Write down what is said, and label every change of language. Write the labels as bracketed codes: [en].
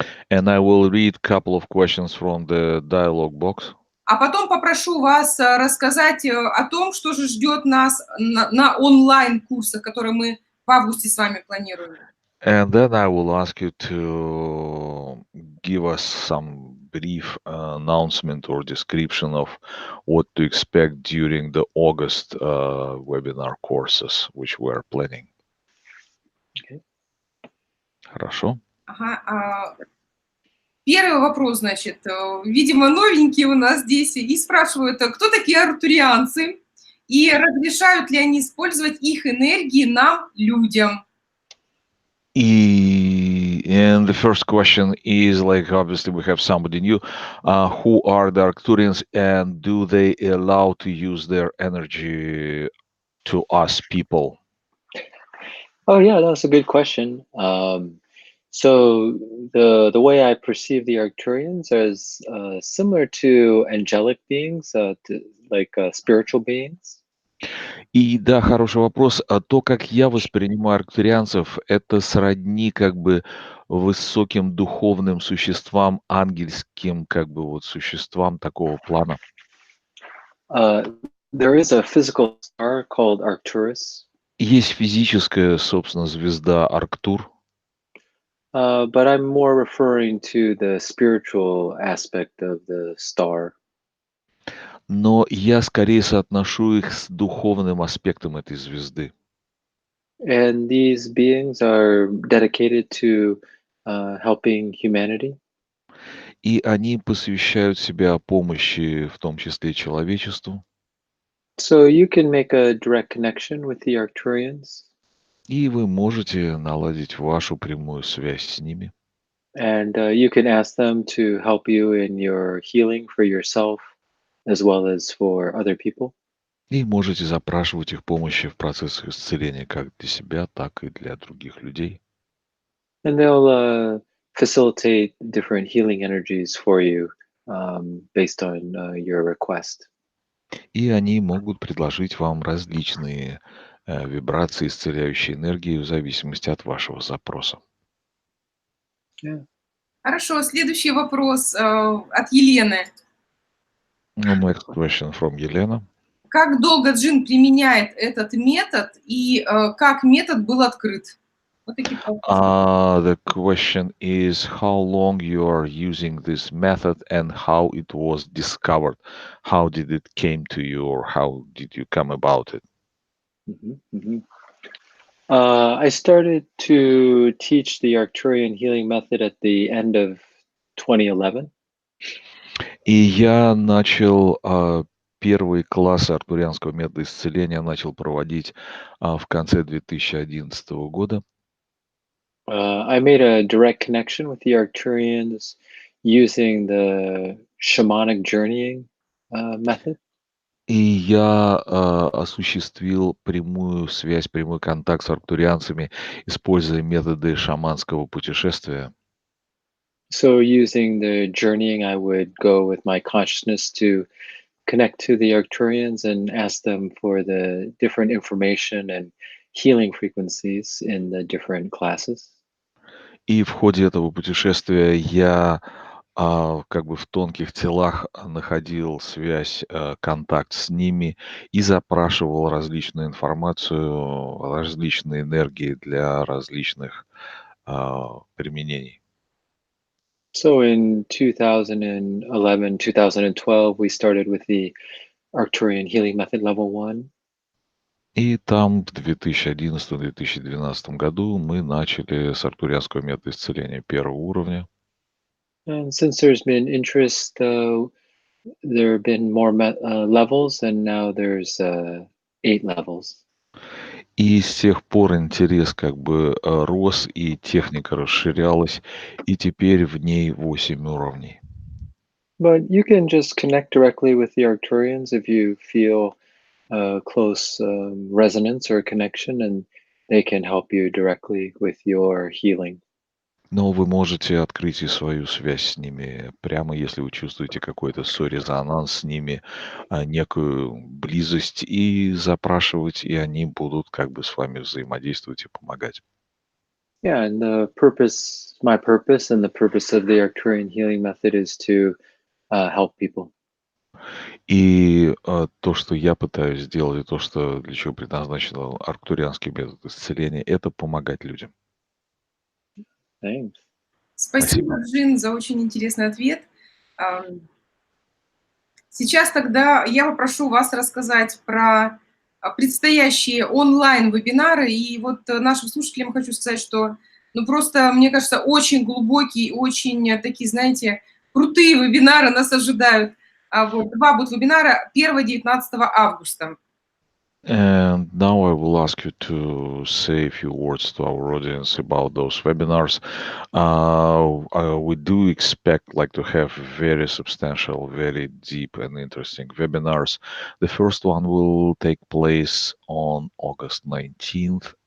[en] And I will read a couple of questions from the dialogue box. [ru] А потом попрошу вас рассказать о том, что же ждет нас на онлайн-курсах, которые мы в августе с вами планируем. [en] And then I will ask you to give us some brief announcement or description of what to expect during the August webinar courses, which we are planning. Okay. [ru] Хорошо. Ага, первый вопрос, значит, видимо, новенькие у нас здесь, и спрашивают, кто такие арктурианцы, и разрешают ли они использовать их энергии нам, людям? [en] And the first question is like, obviously we have somebody new. Who are the Arcturians and do they allow to use their energy to us people? Oh yeah, that's a good question. So the way I perceive the Arcturians is similar to angelic beings, like spiritual beings. [ru] И да, хороший вопрос. То, как я воспринимаю арктурианцев, это сродни как бы высоким духовным существам, ангельским как бы вот существам такого плана. [en] There is a physical star called Arcturus. [ru] Есть физическая, собственно, звезда Арктур. [en] But I'm more referring to the spiritual aspect of the star. [ru] Но я скорее соотношу их с духовным аспектом этой звезды. [en] And these beings are dedicated to helping humanity. [ru] И они посвящают себя помощи, в том числе человечеству. [en] So you can make a direct connection with the Arcturians. [ru] И вы можете наладить вашу прямую связь с ними. [en] And you can ask them to help you in your healing for yourself as well as for other people. [ru] И можете запрашивать их помощи в процессе исцеления как для себя, так и для других людей. [en] And they'll facilitate different healing energies for you based on your request. [ru] И они могут предложить вам различные вибрации исцеляющей энергии в зависимости от вашего запроса. [en] Yeah. [ru] Хорошо, следующий вопрос от Елены. [en] Next question from Елена. [ru] Как долго Джин применяет этот метод и как метод был открыт? Вот такие вопросы. [en] The question is how long you are using this method and how it was discovered. How did it came to you or how did you come about it? Mhm, mhm. I started to teach the Arcturian healing method at the end of 2011. [ru] И я начал первые классы Арктурианского метода исцеления начал проводить в конце 2011 года. [en] I made a direct connection with the Arcturians using the shamanic journeying method. [ru] И я осуществил прямую связь, прямой контакт с арктурианцами, используя методы шаманского путешествия. [en] So using the journeying, I would go with my consciousness to connect to the Arcturians and ask them for the different information and healing frequencies in the different classes. [ru] И в ходе этого путешествия я как бы в тонких телах находил связь, контакт с ними и запрашивал различную информацию, различные энергии для различных применений. [en] So in 2011, 2012, we started with the Arcturian healing method level 1. [ru] И там в 2011-2012 году мы начали с арктурианского метода исцеления первого уровня. [en] And since there's been interest, there have been more levels, and now there's 8 levels. [ru] И с тех пор интерес как бы рос, и техника расширялась, и теперь в ней 8 уровней. [en] But you can just connect directly with the Arcturians if you feel close resonance or connection, and they can help you directly with your healing. [ru] Но вы можете открыть и свою связь с ними прямо, если вы чувствуете какой-то сорезонанс с ними, некую близость, и запрашивать, и они будут как бы с вами взаимодействовать и помогать. [en] Yeah, and my purpose, and the purpose of the Arcturian healing method is to help people. [ru] И то, что я пытаюсь сделать, и то, что для чего предназначен арктурианский метод исцеления, это помогать людям. [en] Thanks. [ru] Спасибо, Джин, за очень интересный ответ. Сейчас тогда я попрошу вас рассказать про предстоящие онлайн-вебинары. И вот нашим слушателям хочу сказать, что, ну, просто, мне кажется, очень глубокие, очень такие, знаете, крутые вебинары нас ожидают. Вот, 2 будут вебинара 1-19 августа. [en] And now I will ask you to say a few words to our audience about those webinars. We do expect like to have very substantial, very deep and interesting webinars. The first one will take place on August 19th.